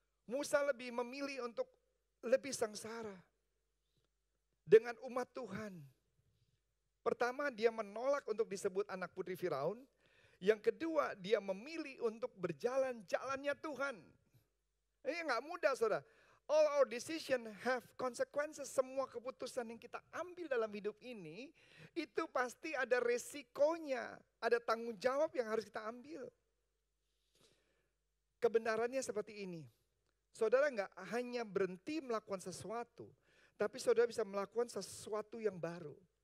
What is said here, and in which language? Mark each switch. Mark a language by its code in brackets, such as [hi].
[id] Musa lebih memilih untuk lebih sengsara dengan umat Tuhan. Pertama, dia menolak untuk disebut anak putri Firaun. Yang kedua, dia memilih untuk berjalan jalannya Tuhan. Ini nggak mudah, saudara. [en] All our decision have consequences. [id] Semua keputusan yang kita ambil dalam hidup ini, itu pasti ada resikonya. Ada tanggung jawab yang harus kita ambil. Kebenarannya seperti ini. Saudara nggak hanya berhenti melakukan sesuatu, tapi saudara bisa melakukan sesuatu yang baru.